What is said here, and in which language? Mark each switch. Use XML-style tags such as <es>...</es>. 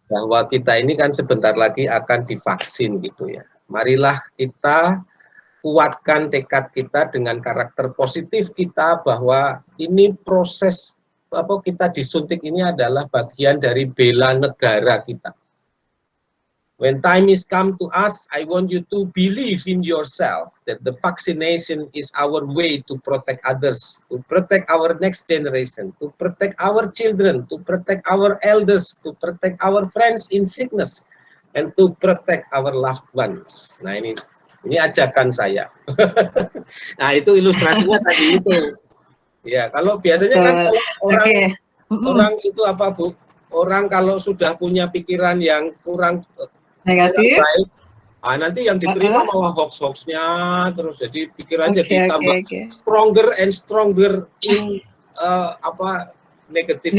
<id>Bahwa kita ini kan sebentar lagi akan divaksin gitu ya. Marilah kita kuatkan tekad kita dengan karakter positif kita, bahwa ini proses kita disuntik ini adalah bagian dari bela negara kita.</id> <en>When time is come to us, I want you to believe in yourself that the vaccination is our way to protect others, to protect our next generation, to protect our children, to protect our elders, to protect our friends in sickness, and to protect our loved ones.</en> <id>Nah, ini ajakan saya. Nah, itu ilustrasinya tadi itu. Ya, kalau biasanya kan kalau orang itu apa, Bu? Orang kalau sudah punya pikiran yang kurang negatif, baik, nanti yang diterima malah hoax-hoaxnya terus, jadi pikiran jadi tambah</id> <en>stronger and stronger in negatif</en>